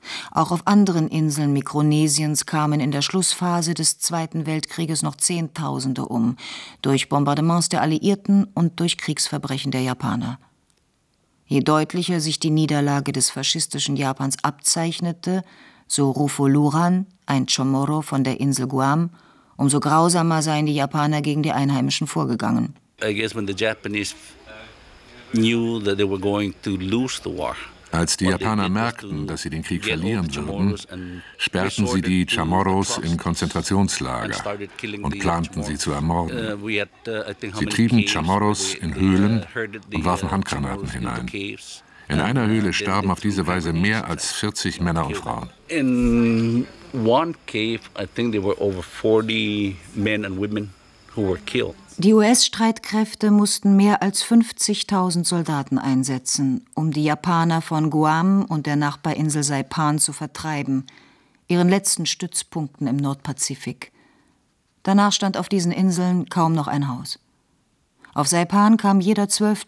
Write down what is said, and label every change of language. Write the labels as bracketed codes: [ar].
[de] Auch auf anderen Inseln Mikronesiens kamen in der Schlussphase des Zweiten Weltkrieges noch Zehntausende um, durch Bombardements der Alliierten und durch Kriegsverbrechen der Japaner. Je deutlicher sich die Niederlage des faschistischen Japans abzeichnete, so Rufo Luran, ein Chamorro von der Insel Guam, umso grausamer seien die Japaner gegen die Einheimischen vorgegangen. [en] I guess when the Japanese knew that they were going to lose the war, [de] Als die Japaner merkten, dass sie den Krieg verlieren würden, sperrten sie die Chamorros in Konzentrationslager und planten, sie zu ermorden. Sie trieben Chamorros in Höhlen und warfen Handgranaten hinein. In einer Höhle starben auf diese Weise mehr als 40 Männer und Frauen. [en] In one cave, I think there were over 40 men and women who were killed. [de] Die US-Streitkräfte mussten mehr als 50.000 Soldaten einsetzen, um die Japaner von Guam und der Nachbarinsel Saipan zu vertreiben, ihren letzten Stützpunkten im Nordpazifik. Danach stand auf diesen Inseln kaum noch ein Haus. Auf Saipan kam jeder 12.